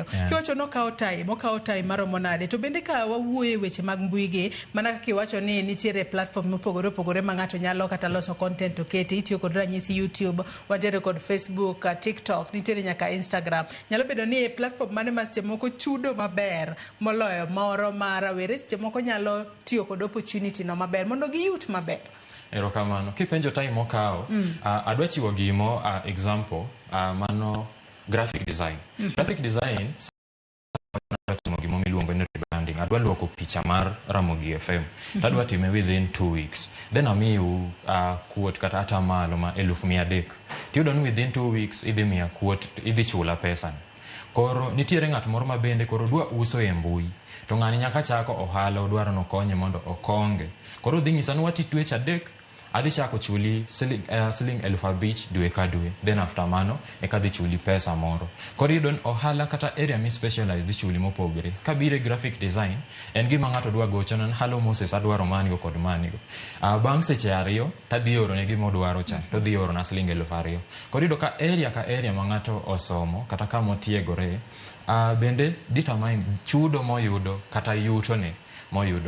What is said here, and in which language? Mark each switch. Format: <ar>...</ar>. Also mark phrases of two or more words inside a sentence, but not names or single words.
<luo>Kiwacho no okawo time maromo nade. To bende ka wawuoye weche mag mbui gi mana kaka iwacho ni nitiere platform mopogore opogore ma ng'ato nyalo kata loso content to kete, itiyo kod ranyisi YouTube, wajere kod Facebook, TikTok, nitiere nyaka Instagram. Nyalo bedo ni platform mane seche moko chudo maber moloyo moro ma rawere seche moko nyalo tiyo kod opportunity no maber mondo giyut maber. Erokamano. Kipenjo time mokawo, adwa chiwo gimo example, mano</luo> <en>graphic design. Graphic design</en> <luo>timo gimo miluongo ni rebranding. Adwa luoko picha mar Ramogi FM. Tadwa</luo> <en>time within 2 weeks.</en> <luo>Then amiu quote kata atamalo ma 1,300. Tiyudo ni</luo> <en>within 2 weeks</en> <luo>idhi miya quote, idhi chula pesa. Koro nitiere ng'at moro ma bende koro dwa uso e mbui. To ng'ani nyaka chako ohala, odwaro no konye mondo okonge. Koro dhi ng'isa ni wati dweche 3 adhi chako chuli siling 5,000 dwe ka dwe. Then after mano eka dhi chuli pesa moro. Koro iyudo ni ohala kata area mi specialize dhi chuli mopogore. Kabire</luo> <en>graphic design</en> <luo>en gima ng'ato dwa gocho nan hello Moses adwaro manigo kod manigo. Bang' seche 2 tadhi oro ne gima odwaro cha to dhi oro na siling 2,000. Koro iyudo ka area ma ng'ato osomo kata kama otiegore bende determine chudo moyudo kata yuto ne moyudo.</luo>